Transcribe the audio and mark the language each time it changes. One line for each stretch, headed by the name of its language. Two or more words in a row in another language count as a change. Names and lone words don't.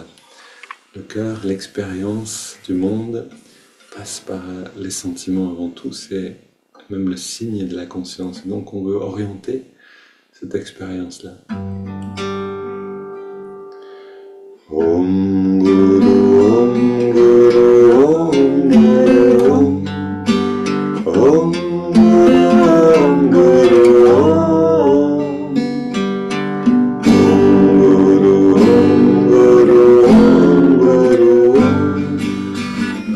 French: Le cœur, l'expérience du monde passe par les sentiments avant tout, c'est même le signe de la conscience. Donc on veut orienter cette expérience-là.
Sanskrit: Om Guru, Om Guru, Om Guru, Om. Om Guru, Om Guru, Om. Om Guru, Om Guru, Om Guru, Om.